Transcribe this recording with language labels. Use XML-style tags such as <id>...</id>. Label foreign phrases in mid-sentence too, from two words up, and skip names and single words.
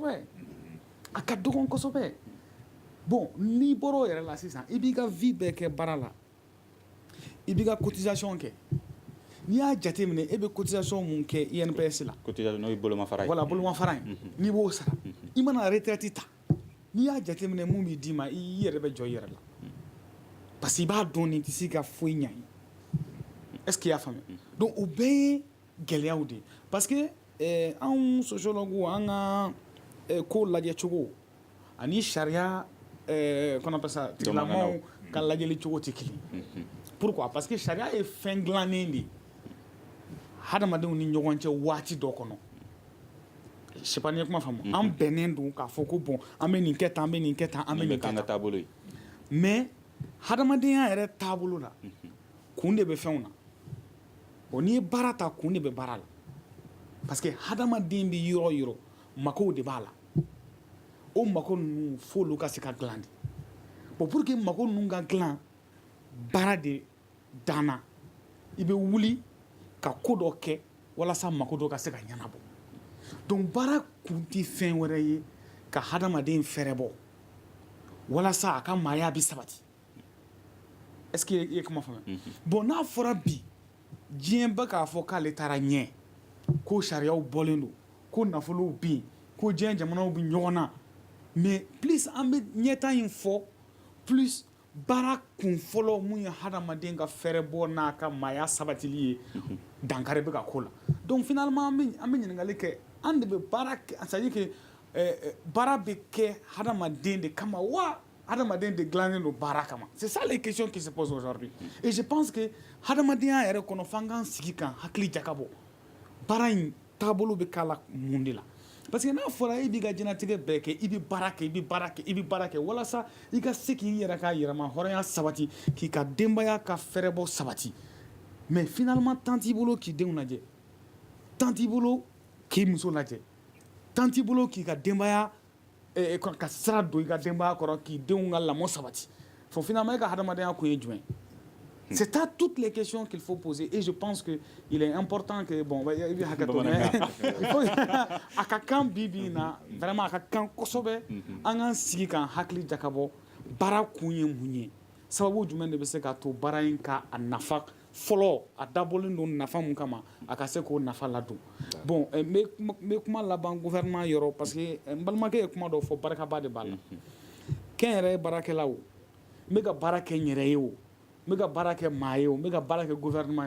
<bm>kosɛbɛ bon n'i bɔra o yɛrɛ la sisan i b'i ka vie bɛɛ kɛ baara la i b'i ka cotisation kɛ n'i y'a jateminɛ e bɛ cotisation mun kɛ INPS la cotisation n'o ye bolomafara ye voilà bolomafara in n'i b'o sara i mana retraite ta n'i y'a jateminɛ mun b'i d'i ma i yɛrɛ bɛ jɔ i yɛrɛ la</bm> <fr>parce que</fr> <bm>i b'a dɔn nin tɛ se ka foyi ɲa ye</bm> <fr>est ce que</fr> <bm>i y'a faamuya donc o bɛɛ ye gɛlɛyaw de ye</bm> <fr>parce que</fr> <bm>anw sociologue an ka ko lajɛ cogo ani sariya</bm> <fr>qu'on appelle ça</fr> <bm>tigilamɔgɔw ka lajɛli cogo tɛ kelen</bm> <fr>pourquoi parce que</fr> <bm>sariya ye fɛn dilannen de ye hadamadenw ni ɲɔgɔn cɛ waati dɔ kɔnɔ</bm> <fr>je sais pas</fr> <bm>ni ye kuma faamu an bɛnnen don k'a fɔ ko bon an bɛ nin kɛ tan an bɛ nin kɛ tan an bɛ nin kɛ tan mais hadamadenya yɛrɛ taabolo la kun de bɛ fɛnw na bon n'i ye baara ta kun de bɛ baara la</bm> <fr>parce que</fr> <bm>hadamaden bɛ yɔrɔ o yɔrɔ makow de b'a la o mako ninnu f'olu ka se ka dilan de bon</bm> <fr>pour que</fr> <bm>mako ninnu ka dilan baara de danna i bɛ wuli ka ko dɔ kɛ walasa mako dɔ ka se ka ɲɛnabɔ donc baara kun tɛ fɛn wɛrɛ ye ka hadamaden fɛrɛ bɔ walasa a ka maaya bɛ sabati</bm> <fr>est ce que</fr> <bm>i ye kuma faamuya bon n'a fɔra bi diɲɛ bɛ k'a fɔ k'ale taara ɲɛ ko sariyaw bɔlen don ko nafolow bɛ yen ko diɲɛ jamanaw bɛ ɲɔgɔn na</bm> <fr>mais plus</fr> <bm>an bɛ ɲɛta in fɔ plus baara kun fɔlɔ mun ye hadamaden ka fɛrɛ bɔ n'a ka maaya sabatili ye dankari bɛ ka k'o la donc finalement an bɛ ɲininkali kɛ an de bɛ baara kɛ</bm> <fr>c'est à dire que</fr> <bm>baara bɛ kɛ hadamaden de kama wa hadamaden de dilannen don baara kama</bm> <fr>c'est ça les questions qui se posent aujourd'hui et je pense que</fr> <bm>hadamadenya yɛrɛ kɔnɔ f'an k'an sigi k'an hakili jakabɔ baara in taabolo bɛ k'a la mun de la</bm> <fr>parce que</fr> <bm>n'a fɔra e b'i ka diɲɛlatigɛ bɛɛ kɛ i bɛ baara kɛ walasa i ka se k'i yɛrɛ ka yɛrɛma hɔrɔnya sabati k'i ka denbaya ka fɛrɛbɔ sabati</bm> <fr>mais finalement</fr> <bm>temps t'i bolo k'i denw lajɛ temps t'i bolo k'i muso lajɛ temps t'i bolo k'i ka denbaya ka sira don i ka denbaya kɔrɔ k'i denw ka lamɔ sabati fo finalement e ka hadamadenya kun ye jumɛn</bm> <fr>c'est à toutes les questions qu'il faut poser et je pense que il est important que</fr> <bm>bon il bɛ hakɛ to</bm> <fr>mais il faut</fr> <bm>a ka kan bi na vraiment a ka kan kosɛbɛ an k'an sigi k'an hakili jakabɔ baara kun ye mun ye sababu jumɛn de bɛ se k'a to baara in ka a nafa fɔlɔ a dabɔlen don nafa mun kama a ka se k'o nafa ladon bon n bɛ kuma laban gouvernement yɔrɔ parce que n balimakɛ ye kuma dɔ fɔ barikaba de b'a la kɛnyɛrɛye baarakɛlaw n bɛ ka baara kɛ n yɛrɛ ye o n bɛ ka baara kɛ maa ye o n bɛ ka baara kɛ gouvernement</bm>